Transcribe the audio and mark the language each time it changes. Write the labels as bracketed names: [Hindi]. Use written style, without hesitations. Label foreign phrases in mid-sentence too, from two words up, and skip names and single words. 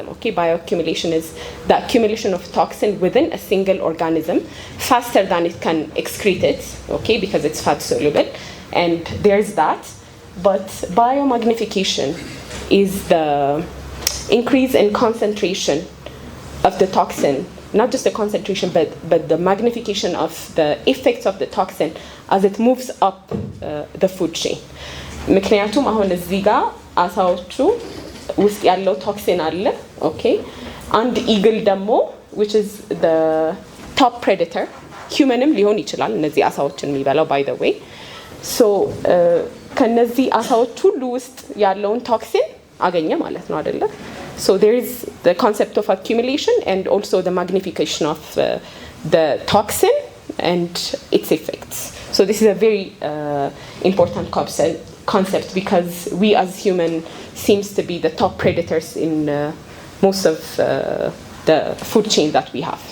[English] Okay, bioaccumulation is the accumulation of toxin within a single organism faster than it can excrete it, okay, because it's fat soluble, and there's that. But biomagnification is the increase in concentration of the toxin, not just the concentration, but the magnification of the effects of the toxin as it moves up the food chain. [Amharic] ምክንያቱም አሁን እዚህ ጋር አሳዎቹ ውስጥ ያለው ቶክሲን አለ, [English] okay, and eagle ደግሞ which is the top predator, [Amharic] humanም ሊሆን ይችላል እነዚህ አሳዎችን የሚበላው [English] by the way. [Amharic] So ከነዚህ አሳዎች ሁሉ ውስጥ ያለውን ቶክሲን አገኘ ማለት ነው አይደለ? [English] So there is the concept of accumulation and also the magnification of the toxin and its effects. So this is a very important concept because we as human seems to be the top predators in most of the food chain that we have.